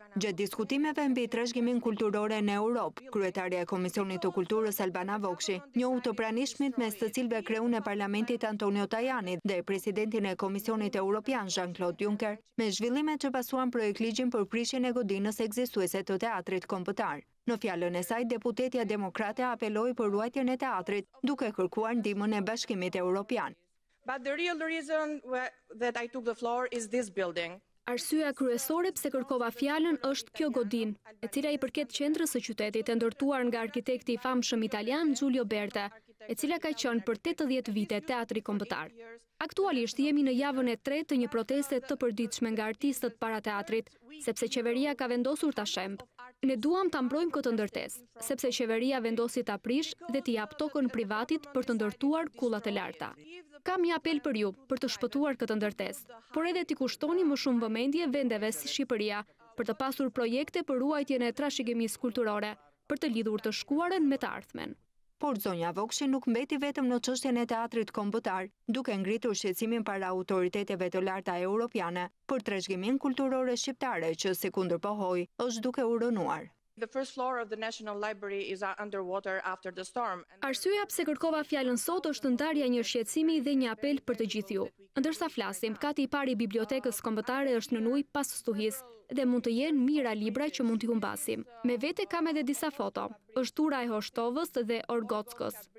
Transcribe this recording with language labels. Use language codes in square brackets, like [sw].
[sq] Gjatë diskutimeve mbi trashëgimin kulturore në Europë, kryetaria e Komisionit të Kulturës Albana Vokshi njohu të pranishmit mes të cilëve kreun e Parlamentit Antonio Tajani dhe presidentin e Komisionit Evropian Jean-Claude Juncker me zhvillimet që pasuan projekt ligjin për prishjen e godinës ekzistuese të teatrit kombëtar. Në fjalën e saj, deputetja demokrate apeloi për ruajtjen e teatrit, duke kërkuar ndihmën e Bashkimit Evropian. [en] But the real reason that I took the floor is this building. [sq] Arsyeja kryesore pse kërkova fjalën është kjo godinë, e cila i përket qendrës së qytetit e ndërtuar nga arkitekti i famshëm italian Giulio Berta, e cila ka qenë për 80 vite teatri kombëtar. Aktualisht jemi në javën e 3 të një proteste të përditshme nga artistët para teatrit, sepse qeveria ka vendosur ta shemb. Ne duam ta mbrojmë këtë ndërtesë, sepse qeveria vendosi ta prish dhe t'i jap tokën privatit për të ndërtuar kullat e larta. Kam një apel për ju për të shpëtuar këtë ndërtesë, por edhe t'i kushtoni më shumë vëmendje vendeve si Shqipëria për të pasur projekte për ruajtjen e trashëgimisë kulturore, për të lidhur të shkuarën me të ardhmen. Por zonja Vokshi nuk mbeti vetëm në çështjen e teatrit kombëtar, duke ngritur shqetësimin para autoriteteve të larta europiane për trashëgimin kulturore shqiptare që si kundërpohoi është duke u rënuar. [en] The first floor of the National Library is underwater after the storm. [sq] Arsyeja pse kërkova fjalën sot është ndarja një shqetësimi dhe një apel për të gjithë ju. Ndërsa flasim, kati i parë i bibliotekës kombëtare është në ujë pas stuhisë dhe mund të jenë mira libra që mund t'i humbasim. Me vete kam edhe disa foto. Është tura e Hoshtovës dhe Orgockës.